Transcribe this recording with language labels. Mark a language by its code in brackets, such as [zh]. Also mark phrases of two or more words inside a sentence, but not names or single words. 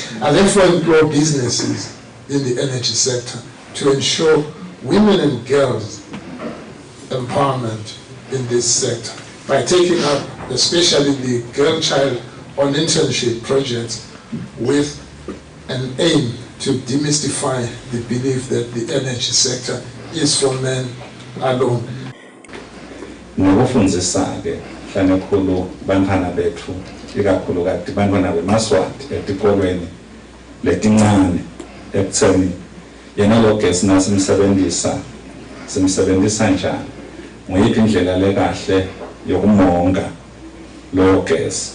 [en] And therefore grow businesses in the energy sector to ensure women and girls empowerment in this sector by taking up especially the girl child on internship projects with an aim to demystify the belief that the energy sector is for men alone. [ss] Ngokufundzisa-ke hlanakhulu bantwana bethu ikakhulukazi bantwana bemaswati etikolweni letincane ekutheni yena lo gesi simsebenzisa njani, nguyiphi indlela lekahle yokumonga lo gesi.